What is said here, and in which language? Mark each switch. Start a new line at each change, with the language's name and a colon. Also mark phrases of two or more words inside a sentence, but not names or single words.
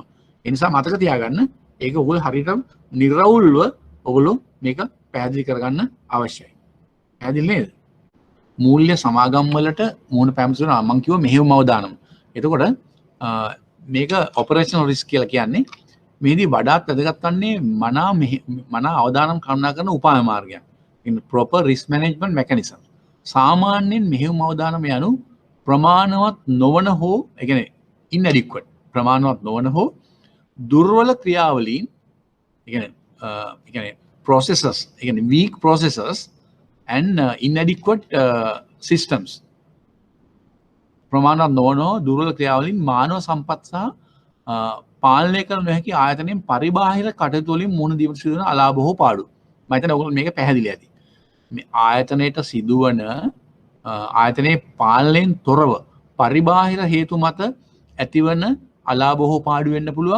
Sinhala: ඒ නිසා මතක තියාගන්න ඒක ඔයගොල්ලෝ හරියට නිර්වුල්ව ඔයගොල්ලෝ මේක පැහැදිලි කරගන්න අවශ්‍යයි. පැහැදිලි නේද? මූල්‍ය සමාගම් වලට මූණ පැමිණෙනවා මම කිව්වා මෙහෙයුම් අවදානම. එතකොට මේක
English: operational risk
Sinhala: කියලා කියන්නේ මේදී වඩාත් වැදගත් වන්නේ මනා අවදානම් කළමනා කරන උපාය මාර්ගයක්.
English: in proper risk management mechanism.
Sinhala: සාමාන්‍යයෙන් මෙහෙයුම් අවදානම යනු ප්‍රමාණවත් නොවන හෝ ඒ කියන්නේ inadequate ප්‍රමාණවත් නොවන හෝ දුර්වල ක්‍රියාවලීන් ඒ කියන්නේ processes ඒ කියන්නේ
English: weak processes and inadequate systems
Sinhala: ප්‍රමාණවත් නොවන දුර්වල ක්‍රියාවලින් මානව සම්පත් සහ පාලනය කර නොහැකි ආයතනයෙන් පරිබාහිර කටයුතු වලින් මුහුණ දීමට සිදුවන අලාභ හෝ පාඩු. මම හිතන්නේ ඔයගොල්ලෝ මේක පැහැදිලි ඇති. මේ ආයතනයට සිදුවන ආයතනයේ පාලනයෙන් තොරව පරිබාහිර හේතු මත ඇතිවන අලාභ හෝ පාඩු වෙන්න පුළුවන්.